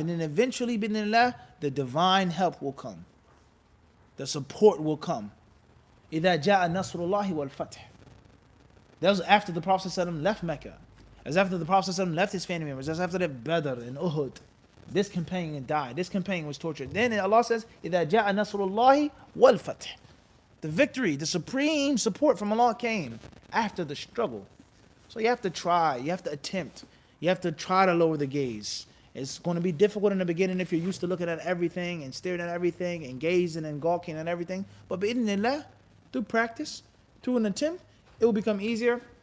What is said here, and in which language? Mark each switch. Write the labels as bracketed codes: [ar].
[en] And then eventually, bi'idhnillah, the divine help will come. The support will come. [ar] إِذَا جَاءَ نَصْرُ اللَّهِ وَالْفَتْحِ. [en] That was after the Prophet ﷺ left Mecca. As after the Prophet ﷺ left his family members. As after that Badr and Uhud. This companion died. This companion was tortured. Then Allah says, [ar] إِذَا جَاءَ نَصْرُ اللَّهِ وَالْفَتْحِ. [en] The victory, the supreme support from Allah came after the struggle. So you have to try. You have to attempt. You have to try to lower the gaze. It's going to be difficult in the beginning if you're used to looking at everything and staring at everything and gazing and gawking at everything. But bi'idhnillah, through practice, through an attempt, it will become easier.